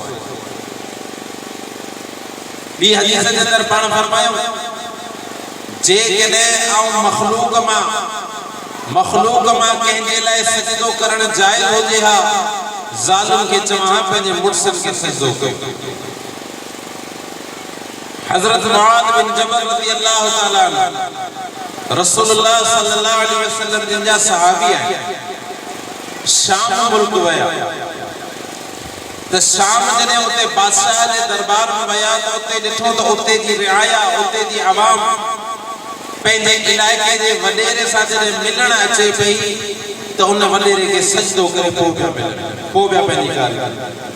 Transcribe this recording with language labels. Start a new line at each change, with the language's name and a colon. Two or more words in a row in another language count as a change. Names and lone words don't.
Sindhi: ॿी हदीस जे अंदरि पाण फरमायो, जेकॾहिं आऊं मख़लूक मां कंहिंजे लाइ सजदो करण जाइज़ हुजे हा, ज़ालुनि खे चवां पंहिंजे मुड़ुसनि खे सजदो कयो। हज़रत मुआद बिन जबल
Arabic: رضي الله تعالى عنه
Sindhi: रसूलुल्लाह
Arabic: صلى الله عليه وسلم
Sindhi: जिनजा सहाबी आहिनि, शाम मुल्क विया त शाम जॾहिं उते बादशाह जे दरबार में विया त उते ॾिठो त उते जी रिआया, उते जी आवाम पंहिंजे इलाइक़े जे वॾेरे सां जॾहिं मिलण अचे पई त उन वॾेरे खे सजदो करे पोइ पिया पंहिंजी ॻाल्हि।